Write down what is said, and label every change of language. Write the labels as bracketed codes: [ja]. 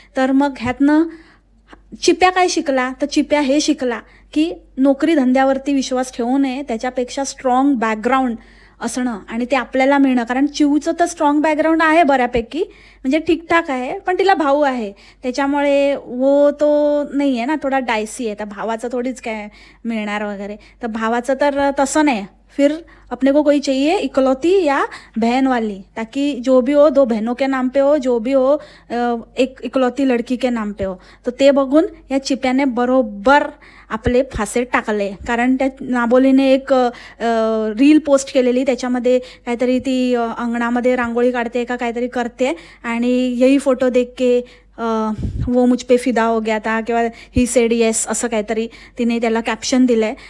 [mr] तर मग ह्यातनं चिप्या काय शिकला, तर चिप्या हे शिकला की नोकरी धंद्यावरती विश्वास ठेवू नये, त्याच्यापेक्षा स्ट्रॉंग बॅकग्राऊंड असणं आणि ते आपल्याला मिळणं. कारण चिवचं तर स्ट्रॉंग बॅकग्राऊंड आहे बऱ्यापैकी, म्हणजे ठीकठाक आहे, पण तिला भाऊ आहे त्याच्यामुळे वो तो नाही आहे ना, थोडा डायसी आहे. तर भावाचं थोडीच काय मिळणार वगैरे, तर भावाचं तर तसं नाही. [hi] फिर अपने को कोई चाहिए इकलौती या बहन वाली, ताकि जो भी हो 2 बहनों के नाम पे हो, जो भी हो एक इकलौती लड़की के नाम पे हो. [mr] तर ते बघून या चिप्याने बरोबर आपले फासे टाकले. कारण त्या नाबोलीने एक रील पोस्ट केलेली, त्याच्यामध्ये काहीतरी ती अंगणामध्ये रांगोळी काढते का काहीतरी करते आणि [hi] यही फोटो देख के वो मुझ पे फिदा हो गया था [mr] किंवा [en] he said yes [mr] असं काहीतरी तिने त्याला कॅप्शन दिलं आहे.